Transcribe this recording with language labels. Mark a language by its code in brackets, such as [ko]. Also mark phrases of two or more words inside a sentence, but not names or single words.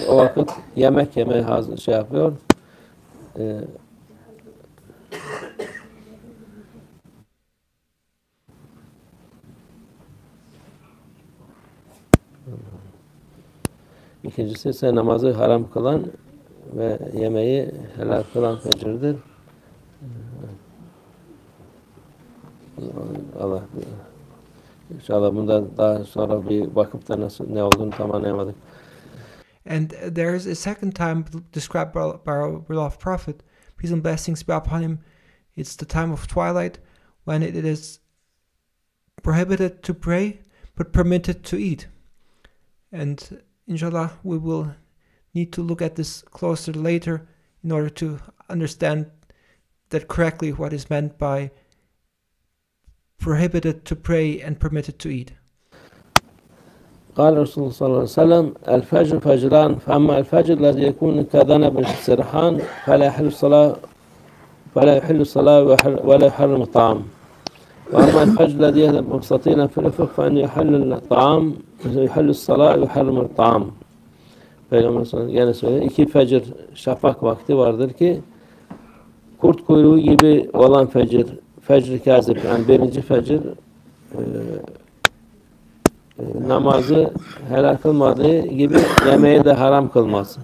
[tr] O vakit yemek yemeye yapıyor. İkincisi ise namazı haram kılan ve yemeği helal kılan fecirdir. Allah inşallah bunda daha sonra bir bakıp da ne olduğunu tam anlayamadık. [en] And there is a second time described by our beloved Prophet, peace and blessings be upon him. It's the time of twilight, when it is prohibited to pray but permitted to eat. And inshallah, we will need to look at this closer later in order to understand that correctly, what is meant by prohibited to pray and permitted to eat. [ar] قال رسول صلى الله عليه وسلم الفجر فجران فأما الفجر الذي يكون كذنب السرحان فلا يحل الصلاة ولا يحرم الطعام وأما الفجر الذي يذهب مبسطين في الأفق فإنه يحل الطعام يحل الصلاة ويحرم الطعام. [tr] Peygamber [ar] صلى الله عليه وسلم [tr] söylüyor. İki fecir şafak vakti vardır ki kurt kuyruğu gibi olan fecr kazip, yani birinci fecir namazı helal kılmadığı gibi yemeği de haram kılmaz.